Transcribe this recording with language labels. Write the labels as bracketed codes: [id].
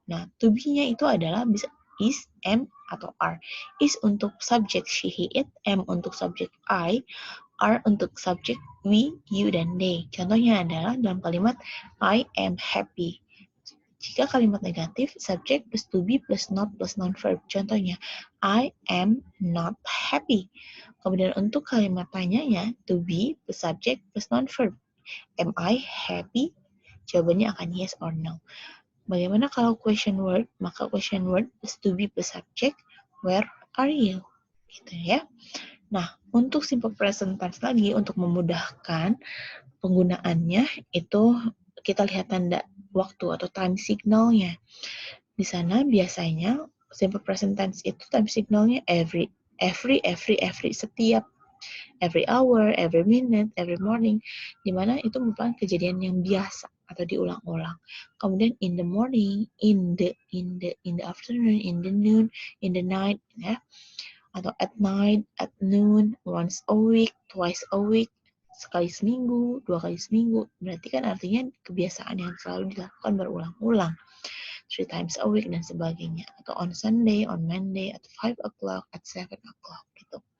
[id] Nah, to be-nya itu adalah bisa is, am, atau are. Is untuk subject she, he, it, am untuk subject I, are untuk subject we, you, dan they. Contohnya adalah dalam kalimat [en] I am happy. [id] Jika kalimat negatif, subject plus to be plus not plus non-verb. Contohnya, [en] I am not happy. [id] Kemudian untuk kalimat tanyanya, to be plus subject plus non-verb. [en] Am I happy? [id] Jawabannya akan yes or no. Bagaimana kalau question word? Maka [en] question word is to be plus subject, where are you? [id] Gitu ya. Nah, untuk simple present tense lagi, untuk memudahkan penggunaannya, itu kita lihat tanda waktu atau time signalnya. Di sana biasanya simple present tense itu time signalnya every, setiap, [en] every hour, every minute, every morning, [id] di mana itu merupakan kejadian yang biasa atau diulang-ulang. [en] Kemudian in the morning, in the afternoon, in the noon, in the night, ya, atau at night, at noon, once a week, twice a week, [id] sekali seminggu, 2 kali seminggu. Berarti kan artinya kebiasaan yang selalu dilakukan berulang-ulang. [en] 3 times a week [id] dan sebagainya. Atau [en] on Sunday, on Monday, at 5 o'clock, at 7 o'clock gitu.